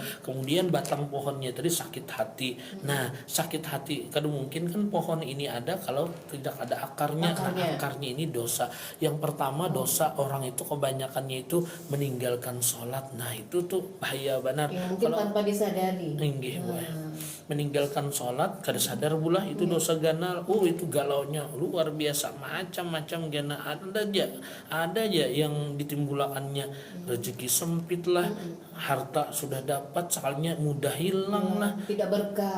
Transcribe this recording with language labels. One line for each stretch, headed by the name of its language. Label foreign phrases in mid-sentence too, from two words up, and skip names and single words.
Indonesian: Kemudian batang pohonnya tadi sakit hati. Nah, sakit hati kadang mungkin kan pohon ini ada kalau tidak ada akarnya. Nah, akarnya ini dosa. Yang pertama dosa orang itu kebanyakannya itu meninggalkan sholat. Nah, itu tuh bahaya benar. Ya, mungkin kalau tanpa disadari.
Banjar: Meninggalkan sholat kada sadar pula itu dosa ganal.
Indonesian: Itu galaunya luar biasa, macam-macam gana ada aja yang ditimbulakannya. Rezeki sempit lah, harta sudah dapat sekalinya mudah hilang lah, tidak berkah.